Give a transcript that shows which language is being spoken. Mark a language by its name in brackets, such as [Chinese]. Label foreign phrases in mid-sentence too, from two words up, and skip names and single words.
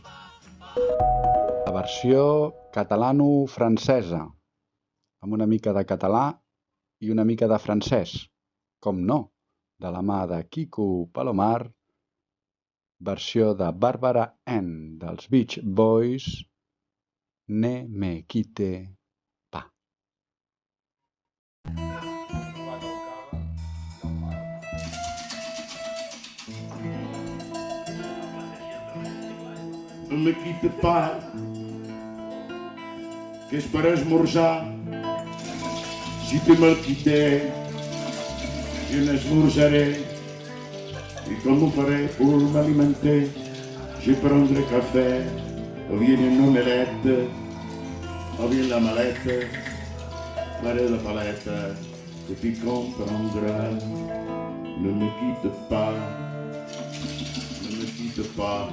[Catalan] La versió catalano-francesa, amb una mica de català i una mica de francès, com no, de la mà de Quico Palomar, versió de Bàrbara Ann dels Beach Boys, [French] Ne me quite pas. No me quitte pas, [Catalan] que és per esmorzar. Si tu me'l quité, jo n'esmorzaré. I com ho faré [French] pour m'alimenter? Je prendrai café, [Spanish] o bien [French] une omelette, [Spanish] o bien [French] la malette, faré la palette, et tu comprendras. Ne me quitte pas, ne me quitte pas.